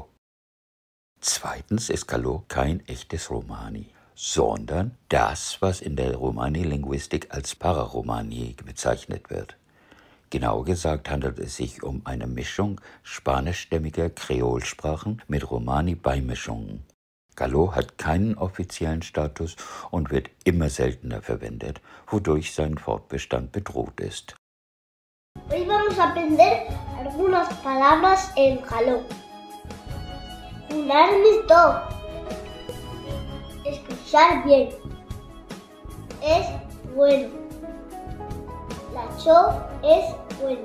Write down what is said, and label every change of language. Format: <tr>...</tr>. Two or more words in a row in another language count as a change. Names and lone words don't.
<de>Zweitens ist Caló kein echtes Romani, sondern das, was in der Romani-Linguistik als Pararomani bezeichnet wird. Genauer gesagt handelt es sich um eine Mischung spanischstämmiger Kreolsprachen mit Romani-Beimischungen. Caló hat keinen offiziellen Status und wird immer seltener verwendet, wodurch sein Fortbestand bedroht ist.</de> <es>Hoy vamos a aprender algunas palabras en Caló. Junar mis dos. Escuchar bien. Es bueno. La chol es bueno.</es>